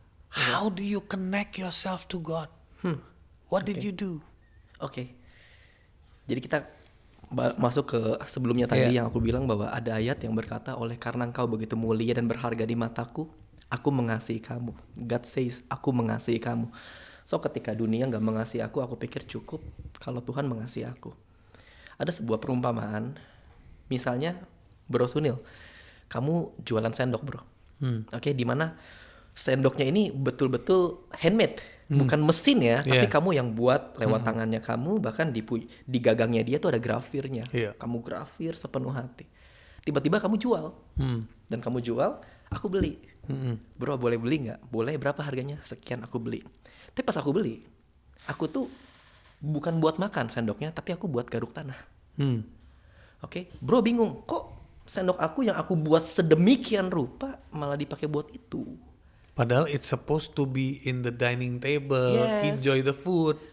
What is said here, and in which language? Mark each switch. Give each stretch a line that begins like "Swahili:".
English: How do you connect yourself to God? What did you do?
Indonesian: Oke. Jadi kita masuk ke sebelumnya tadi yang aku bilang bahwa ada ayat yang berkata oleh karena engkau begitu mulia dan berharga di mataku, aku mengasihi kamu.
English: God says
Indonesian: aku mengasihi kamu. So ketika dunia gak mengasihi aku pikir cukup kalau Tuhan mengasihi aku. Ada sebuah perumpamaan, misalnya Bro Sunil, kamu jualan sendok bro. Oke, dimana sendoknya ini betul-betul handmade, bukan mesin ya, tapi kamu yang buat lewat tangannya kamu, bahkan di gagangnya dia tuh ada grafirnya. Kamu grafir sepenuh hati. Tiba-tiba kamu jual, dan kamu jual, aku beli. Bro boleh beli nggak? Boleh, berapa harganya? Sekian, aku beli. Tapi pas aku beli, aku tuh bukan buat makan sendoknya, tapi aku buat garuk tanah. Oke, bro bingung, kok sendok aku yang aku buat sedemikian rupa malah dipakai buat itu? Padahal
English: it's supposed to be in the dining table, enjoy the food.